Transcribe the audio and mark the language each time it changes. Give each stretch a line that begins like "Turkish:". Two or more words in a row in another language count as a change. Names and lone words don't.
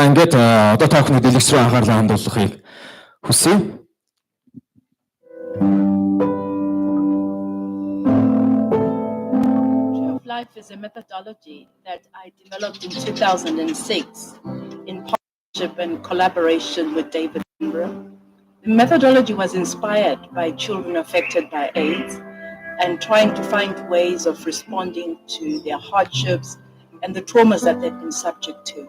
Mongolian: Ингээд одоо та бүхний дэлгэц рүү анхаарлаа хандуулахыг хүсье.
English: Tree of Life is a methodology that I developed in 2006 in partnership and collaboration with David Attenborough. The methodology was inspired by children affected by AIDS and trying to find ways of responding to their hardships and the traumas that they've been subject to.